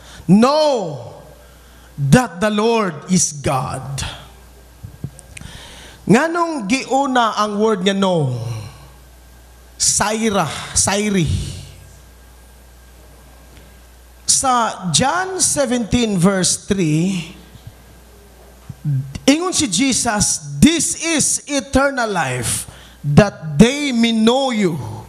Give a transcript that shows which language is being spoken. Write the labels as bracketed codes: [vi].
[en] Know that the Lord is God. [ceb] Nganong giuna ang word nga no? Sairi. [en] Sa John 17 verse 3, [ceb] ingon si Jesus, [en] "This is eternal life, that they may know you."